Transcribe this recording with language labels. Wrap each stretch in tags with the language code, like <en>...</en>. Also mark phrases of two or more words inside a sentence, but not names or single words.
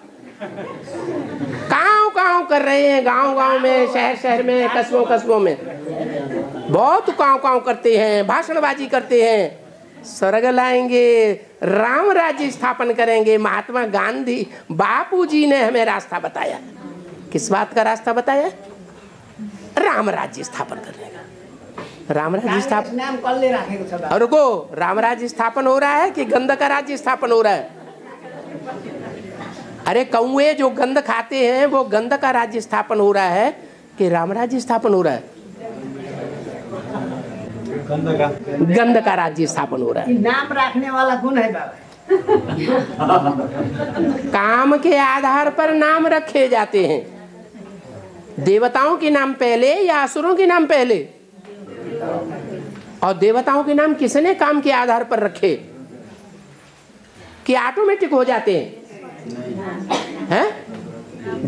<hi>काऊ काऊ कर रहे हैं गांव गांव में, शहर शहर में, कस्बों कस्बों में बहुत काऊ काऊ करते हैं, भाषणबाजी करते हैं। स्वर्ग लाएंगे, राम राज्य स्थापन करेंगे। महात्मा गांधी बापूजी ने हमें रास्ता बताया। किस बात का रास्ता बताया? राम राज्य स्थापन करने का। राम राज्य स्थापन</hi> <ne>नाम कसले राखेको छ बाबा?</ne> <hi>और रुको, राम राज्य स्थापन हो रहा है कि गंध का राज्य स्थापन हो रहा है? अरे कौए जो गंध खाते हैं वो गंध का राज्य स्थापन हो रहा है कि राम राज्य स्थापन हो रहा है? गंध का राज्य स्थापन हो रहा है।</hi> <ne>यी नाम राख्ने वाला कुन है बाबा?</ne> <hi>काम के आधार पर नाम रखे जाते हैं। देवताओं के नाम पहले या असुरों के नाम पहले? और देवताओं के नाम किसने काम के आधार पर रखे कि ऑटोमेटिक हो जाते हैं?</hi>